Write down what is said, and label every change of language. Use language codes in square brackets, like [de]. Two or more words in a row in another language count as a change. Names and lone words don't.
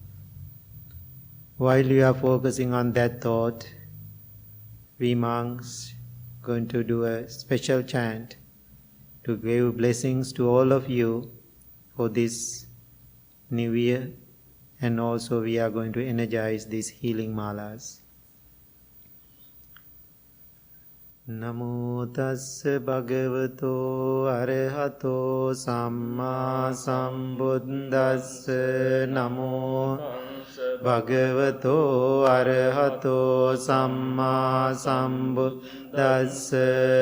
[en] While you are focusing on that thought, we monks going to do a special chant to give blessings to all of you for this new year, and also we are going to energize these healing malas. [pi] Namo tassa bhagavato arahato samma sambuddhassa. Namo bhagavato arahato samma sambuddhassa.